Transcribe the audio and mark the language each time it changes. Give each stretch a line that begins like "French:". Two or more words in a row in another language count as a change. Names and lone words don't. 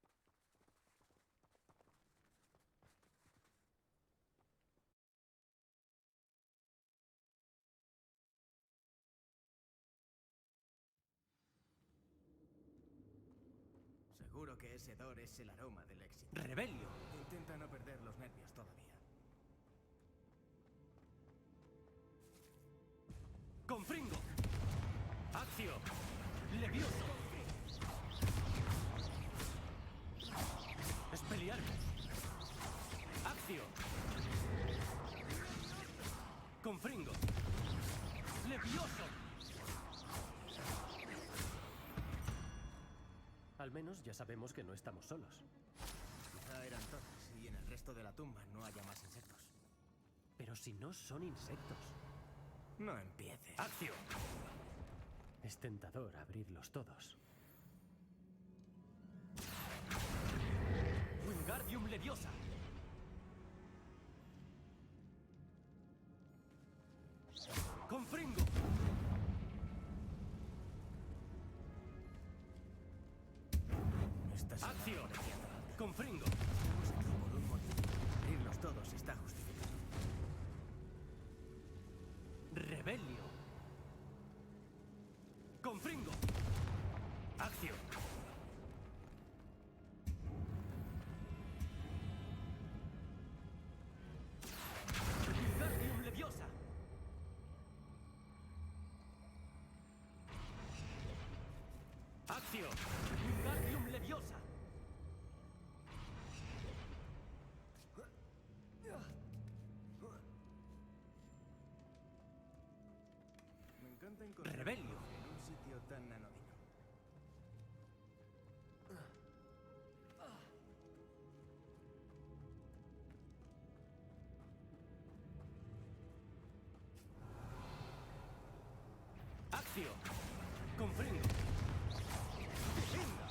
Spanish: Seguro que ese hedor es el aroma del éxito. ¡Rebelio! Intenta no perder los nervios todavía. ¡Confringo! ¡Accio! ¡Levioso! ¡Expelliarmus! ¡Accio! ¡Confringo! ¡Levioso! Al menos ya sabemos que no estamos solos. Quizá eran todas y en el resto de la tumba no haya más insectos. Pero si no son insectos. No empieces. ¡Accio! Es tentador abrirlos todos. ¡Wingardium Leviosa! ¡Confringo! Esta será ¡Accio! apreciada. ¡Confringo! Estamos aquí por un motivo. Abrirlos todos está justificado. ¡Rebelio! ¡Confringo! ¡Accio! ¡Wingardium Leviosa! ¡Accio! ¡Wingardium Leviosa! Me encanta encontrar ¡Rebelio! en un sitio tan anodino. ¡Accio! ¡Confringo! ¡Defenda!